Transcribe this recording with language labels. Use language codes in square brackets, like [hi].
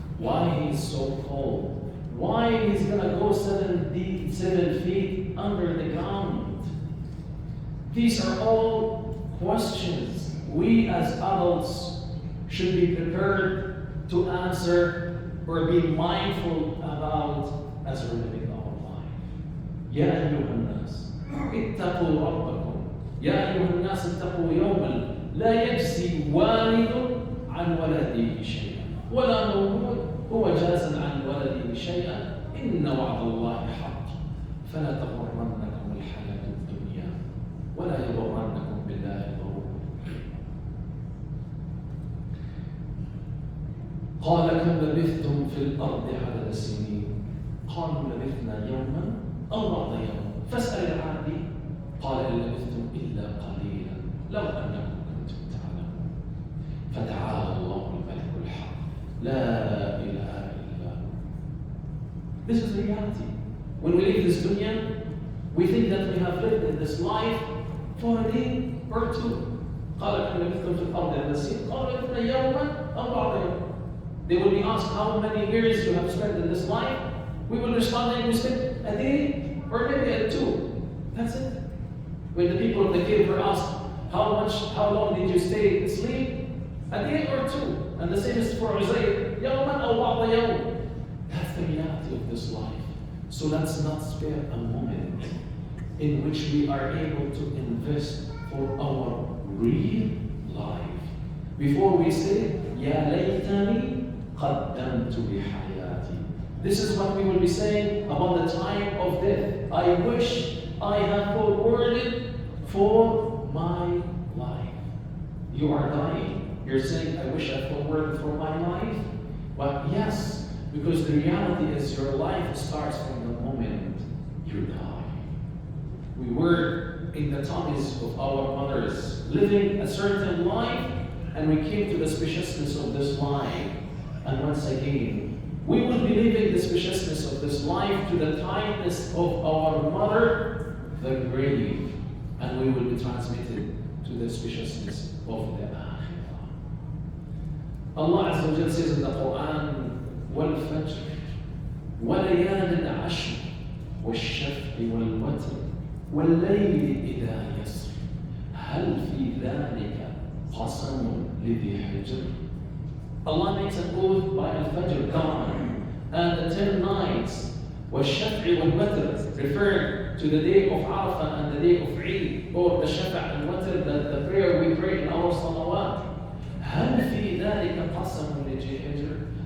[en] Why he's so cold? Why he's gonna go 7 feet under the ground? These are all questions we as adults should be prepared to answer or be mindful about as we're living our life. [ar] يا أيها الناس اتقوا ربكم يا أيها الناس اتقوا يوما لا يجزي والد عن ولده شيئا ولا مولود هو جاز عن ولده شيئا إن وعد الله حق فلا تغرنكم الحياة الدنيا ولا يغرنكم بالله الغرور. قال كم لبثتم في الأرض عدد السنين قالوا لبثنا يوما أو بعض يوم فاسأل العادي قال إن لبثتم إلا قليلا لو أنكم كنتم تعلمون فتعالى الله الملك الحق لا إله إلا هو. [en] This is the reality. When we leave this dunya, we think that we have lived in this life for a day or two. [ar] قال كم لبثتم في الأرض عدد السنين قالوا لبثنا يوما أو بعض يوم. [en] They will be asked how many years you have spent in this life. We will respond that we spent a day or maybe a two. That's it. When the people of the cave were asked, how long did you stay asleep? A day or two. And the same is for Uzayr. [ar] يوما أو بعض يوم. [en] That's the reality of this life. So let's not spare a moment in which we are able to invest for our real life. Before we say, [ar] يا ليتني قدمت لحياتي. [en] This is what we will be saying about the time of death. I wish I had forwarded for my life. You are dying. You're saying, I wish I forwarded for my life? Well, yes, because the reality is your life starts from the moment you die. We were in the tummies of our mothers, living a certain life, and we came to the spaciousness of this life. And once again, we will be leaving the spaciousness of this life to the tightness of our mother, the grave, and we will be transmitted to the spaciousness of the Akhirah. Allah Azza wa Jalla says in the Quran, [ar] وَالْفَجْرِ وَلَيَالٍ عَشْرٍ وَالشَّفْعِ وَالْوَتْرِ وَاللَّيْلِ إِذَا يَسْرِ هَلْ فِي ذَلِكَ قَسَمٌ لِذِي حِجْرٍ. [en] Allah makes an oath by Al-Fajr, dawn, and the 10 nights, [ar] وَالشَّفْعِ وَالْوَتْرِ, [en] referring to the day of Arafah and the day of Eid, or the Shafa' and Watr, the prayer we pray in our salawat. [ar] هَلْ فِي ذَلِكَ قَسَمٌ لِذِي حِجْرٍ.